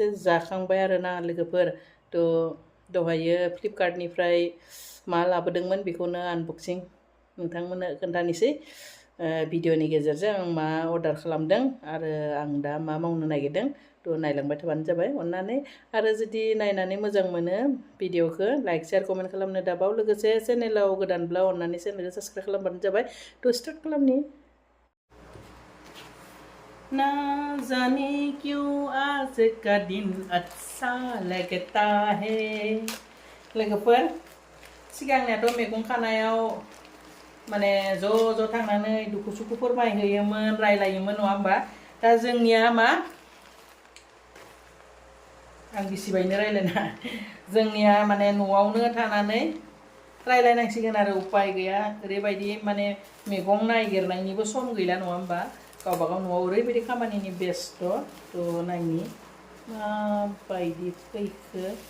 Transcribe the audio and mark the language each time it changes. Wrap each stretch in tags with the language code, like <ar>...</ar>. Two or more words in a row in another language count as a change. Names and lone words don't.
<brx>जाखांबाय आरोना लोगोफोर थ' दहायो फ्लिपकार्टनिफ्राय मा लाबोदोंमोन बेखौनो आनबक्सिं नोंथांमोननो खोन्थानोसै भिडिअनि गेजेरजों आं मा अर्डार खालामदों आरो आं दा मा मावनो नागिरदों थ' नायलांबाय थाबानो जाबाय अननानै आरो जुदि नायनानै मोजां मोनो भिडिअखौ</brx> <en>like share comment</en> <brx>खालामनो दाबाव लोगोसे चेनेलाव गोदानब्ला अननानै चेनेलखौ साबस्क्राइब खालामबानो जाबाय थ' स्टार्ट खालामनि</brx> <hi>ना जाने क्यों आज का दिन अच्छा लगता है</hi> <brx>लोगोफोर सिगांनियाथ' मैगं खानायाव माने ज' थांनानै दुखु सुखु फोरमायहैयोमोन रायलायोमोन नङा होमबा दा जोंनिया मा आं बिसिबायनो रायलायना जोंनिया माने न'आवनो थानानै रायलायनांसिगोन आरो उपाय गैया ओरैबायदि माने मैगं नागिरनायनिबो सम गैला नङा होमबा गावबागाव न'आव ओरैबायदि खामानिनि बेस्थ' थ' नायनि माबायदि फैखो</brx>